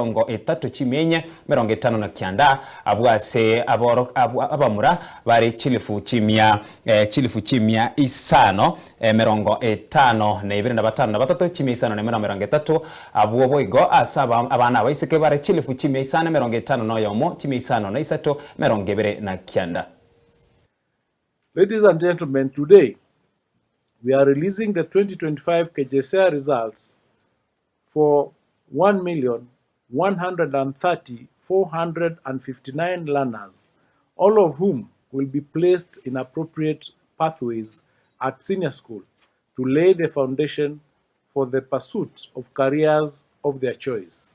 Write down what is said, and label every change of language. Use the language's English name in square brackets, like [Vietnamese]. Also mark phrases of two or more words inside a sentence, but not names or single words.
[Gusii] 3.54 abwase abamura bari chilifu chimia isano 50 na 25 chimia isano na 30 abuo boigo asaba abana baiseke bare chilifu chimia isano 50 no yomo chimia isano na 29. [English] Ladies and gentlemen, today we are releasing the 2025 Kjsea results for 1,130,459 learners, all of whom will be placed in appropriate pathways at senior school to lay the foundation for the pursuit of careers of their choice.